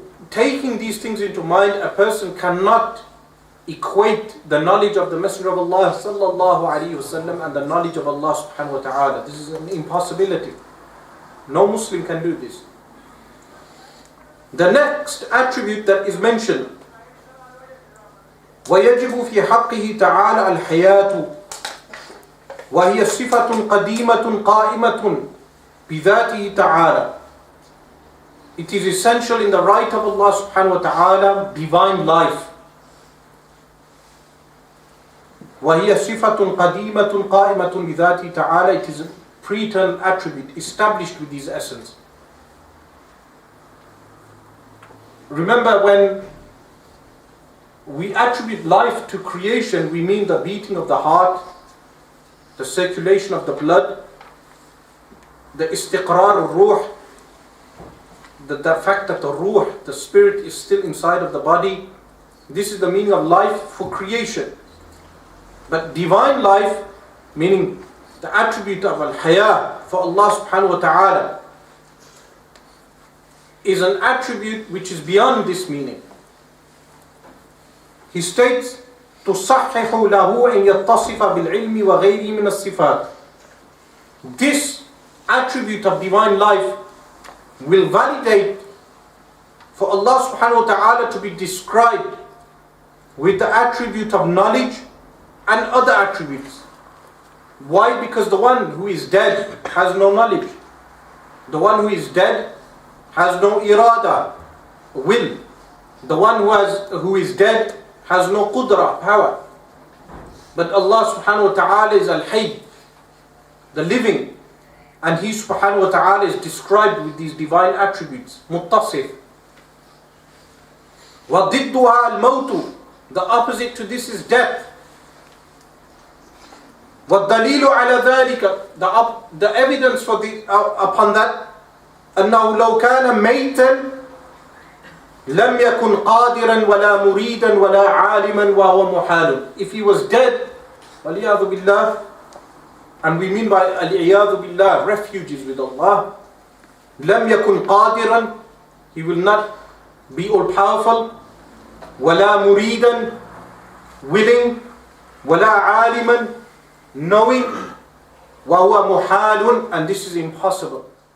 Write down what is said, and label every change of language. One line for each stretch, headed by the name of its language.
English: Taking these things into mind, a person cannot equate the knowledge of the Messenger of Allah sallallahu alayhi wa sallam and the knowledge of Allah subhanahu wa ta'ala. This is an impossibility. No Muslim can do this. The next attribute that is mentioned,
Arabic: وَيَجِبُ فِي حَقِّهِ تَعَالَى الْحَيَاةُ وَهِيَ صِفَةٌ قَدِيمَةٌ قَائِمَةٌ بِذَاتِهِ تَعَالَى.
English: It is essential in the right of Allah subhanahu wa ta'ala, divine life.
Arabic: وَهِيَ صِفَةٌ قَدِيمَةٌ قَائِمَةٌ بِذَاتِهِ تَعَالَى.
English: It is a pre-eternal attribute established with these essence. Remember, when we attribute life to creation, we mean the beating of the heart, the circulation of the blood, the istiqrar al-ruh, the fact that the ruh, the spirit, is still inside of the body. This is the meaning of life for creation. But divine life, meaning the attribute of al-haya for Allah subhanahu wa ta'ala, is an attribute which is beyond this meaning. He states,
Arabic: تُصَحِّحُ لَهُ أَنْ يَتَّصِفَ بِالْعِلْمِ وَغَيْرِهِ مِنَ الصِّفَاتِ.
English: This attribute of divine life will validate for Allah subhanahu wa ta'ala to be described with the attribute of knowledge and other attributes. Why? Because the one who is dead has no knowledge. The one who is dead has no irada, will. The one who is dead has no qudra, power. But Allah subhanahu wa ta'ala is al-hayy, the living. And He subhanahu wa ta'ala is described with these divine attributes.
Arabic: Muttasif. وَضِدُّهَا الْمَوْتُ.
English: The opposite to this is death.
Arabic: وَالدَّلِيلُ عَلَى ذَلِكَ.
English: The evidence for upon that,
Arabic: أَنَّهُ لَوْ كَانَ مَيْتًا لَمْ يَكُنْ قَادِرًا وَلَا مُرِيدًا وَلَا عَالِمًا وَهُوَ مُحَالٌ.
English: If he was dead,
Arabic: وَلِيَعْذُ بِاللَّهِ,
English: and we mean by al-iyadhu billah, refuges with Allah,
Arabic: لَمْ يَكُنْ قَادِرًا,
English: he will not be all-powerful,
Arabic: وَلَا مُرِيدًا,
English: willing,
Arabic: وَلَا عَالِمًا,
English: knowing,
Arabic: وَهُوَ مُحَالٌ,
English: and this is impossible.